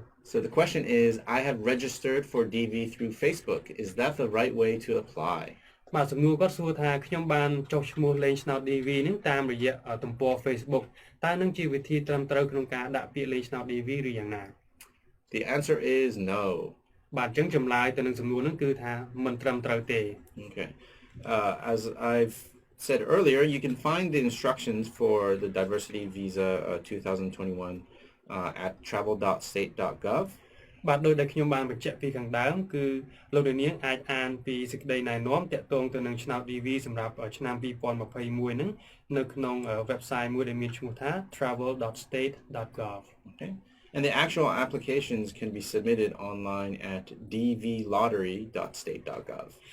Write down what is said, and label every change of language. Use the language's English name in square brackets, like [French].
[English] So the question is, I have registered for DV through Facebook. Is that the right way to apply? [Khmer] បាទសំណួរគាត់សួរថាខ្ញុំបានចុះឈ្មោះលេងឆ្នោត DV ហ្នឹងតាមរយៈទំព័រ Facebook តើនឹងជាវិធីត្រឹមត្រូវក្នុងការដាក់ពាក្យលេងឆ្នោត DV ឬយ៉ាងណា [English] The answer is no. [Khmer] បាទអញ្ចឹងចម្លើយទៅនឹងសំណួរហ្នឹងគឺថាមិនត្រឹមត្រូវទេ [English] Okay. As I've said earlier, you can find the instructions for the Diversity Visa 2021 at travel.state.gov. [Khmer] បាទដោយដែលខ្ញុំបានបញ្ជាក់ពីខាងដើមគឺលោកនាងអាចអានពីសេចក្តីណែនាំទាក់ទងទៅនឹងឆ្នោត DV សម្រាប់ឆ្នាំ2021ហ្នឹងនៅក្នុង website មួយដែលមានឈ្មោះថា travel.state.gov. [English] Okay. And the actual applications can be submitted online at dvlottery.state.gov.